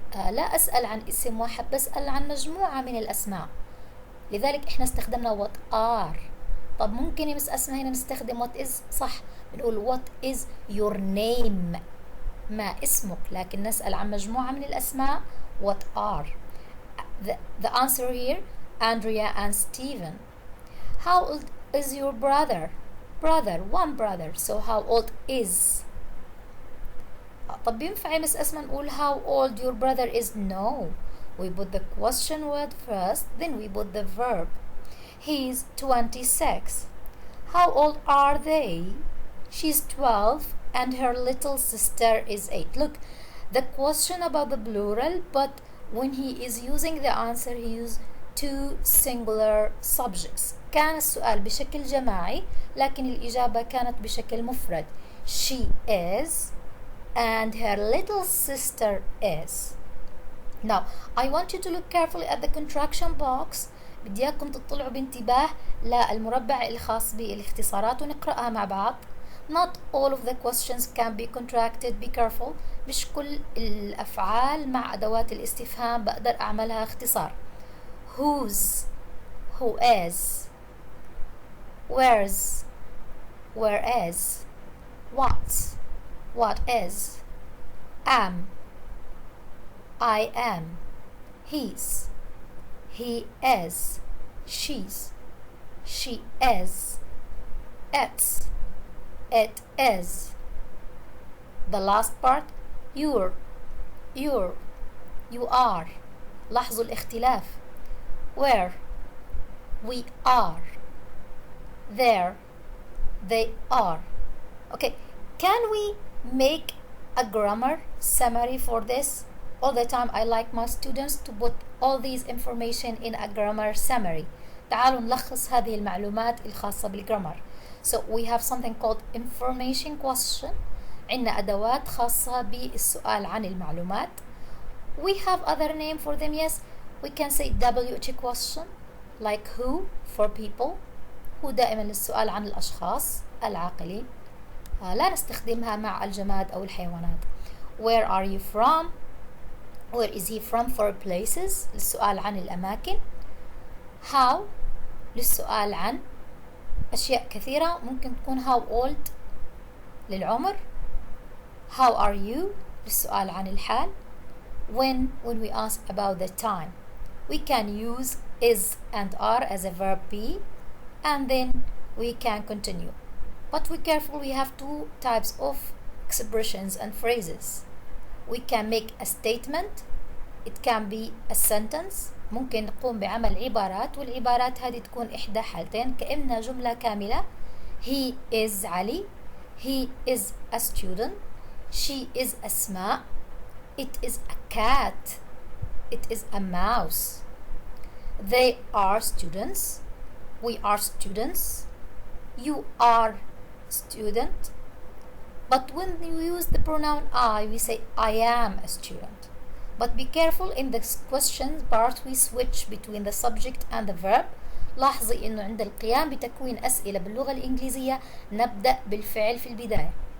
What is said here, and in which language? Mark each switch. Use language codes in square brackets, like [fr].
[ar] لا أسأل عن اسم واحد، بسأل عن مجموعة من الأسماء. لذلك إحنا استخدمنا [en] what are. [ar] طب ممكن يمس أسماء هنا نستخدم [en] what is. [ar] صح، بنقول [en] what is your name. [ar] ما اسمك، لكن نسأل عن مجموعة من الأسماء [en] what are. The answer here, Andrea and Stephen. How old is your brother? Brother, one brother. So how old is? [ar] طب ينفع يمس أسماء نقول [en] how old your brother is? No. We put the question word first, then we put the verb. He's 26. How old are they? She's 12 and her little sister is 8. Look, the question about the plural, but when he is using the answer, he uses two singular subjects. [ar] كان السؤال بشكل جماعي لكن الإجابة كانت بشكل مفرد. [en] She is and her little sister is. Now, I want you to look carefully at the contraction box. [ar] بدي إياكم تطلعوا بانتباه للمربع الخاص بالاختصارات ونقرأها مع بعض. [en] Not all of the questions can be contracted. Be careful. [ar] مش كل الأفعال مع أدوات الاستفهام بقدر أعملها اختصار. [en] Whose, who is, where's, where is, what is, am, I am, he's, he is, she's, she is, it's, it is. The last part, you're, you are. [ar] لاحظوا الاختلاف. [en] Where, we are. There, they are. Okay, can we make a grammar summary for this? All the time I like my students to put all these information in a grammar summary. [ar] تعالوا نلخص هذه المعلومات الخاصة بالجرامر. [en] So we have something called information question. [ar] عندنا أدوات خاصة بالسؤال عن المعلومات. [en] We have other name for them. Yes, we can say WH question like who for people. [ar] هو دائما للسؤال عن الأشخاص العاقلين. لا نستخدمها مع الجماد أو الحيوانات. [en] Where are you from? Where is he from for places [ar] للسؤال عن الأماكن. How للسؤال عن أشياء كثيرة ممكن تكون [en] how old [ar] للعمر. [en] How are you للسؤال عن الحال. When we ask about the time, we can use is and are as a verb be, and then we can continue. But be careful, we have two types of expressions and phrases. We can make a statement, it can be a sentence, [ar] ممكن نقوم بعمل عبارات، والعبارات هذه تكون إحدى حالتين، كأنها جملة كاملة. [en] He is علي. He is a student. She is أسماء. It is a cat. It is a mouse. They are students. We are students. You are student. But when you use the pronoun I, we say I am a student. But be careful in the question part we switch between the subject and the verb. [ar] لاحظي انه عند القيام بتكوين اسئلة باللغة الانجليزية نبدأ بالفعل في البداية.